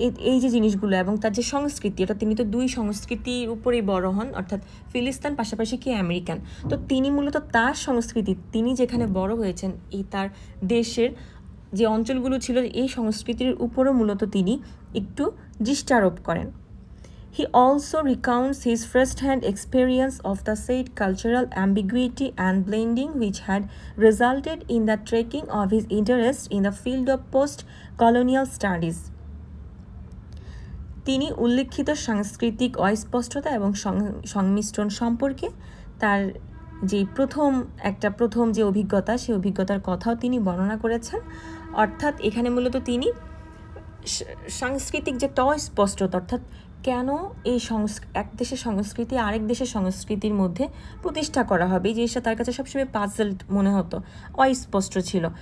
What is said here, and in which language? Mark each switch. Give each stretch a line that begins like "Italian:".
Bangla: এই যে জিনিসগুলো এবং তার যে সংস্কৃতি, এটা তিনি তো দুই সংস্কৃতির উপরেই বড় হন, অর্থাৎ ফিলিস্তিন পাশাপাশি কি আমেরিকান। তো তিনি মূলত তার সংস্কৃতি, তিনি যেখানে বড় হয়েছেন এই তার দেশের যে অঞ্চলগুলো ছিল এই সংস্কৃতির উপরও মূলত তিনি একটু দৃষ্টারোপ করেন।
English: He also recounts his first-hand experience of the said cultural ambiguity and blending which had resulted in the tracking of his interest in the field of post-colonial studies.
Bangla: তিনি উল্লেখিত সাংস্কৃতিক অস্পষ্টতা এবং সংমিশ্রণ সম্পর্কে তার যে প্রথম যে অভিজ্ঞতা, সেই অভিজ্ঞতার কথাও তিনি বর্ণনা করেছেন। অর্থাৎ এখানে মূলত তিনি সাংস্কৃতিক যে একটা অস্পষ্টতা, অর্থাৎ কেন এই এক দেশের সংস্কৃতি আরেক দেশের সংস্কৃতির মধ্যে প্রতিষ্ঠা করা হবে, এই জিনিসটা তার কাছে সবসময় পাজলড মনে হতো, অস্পষ্ট ছিল।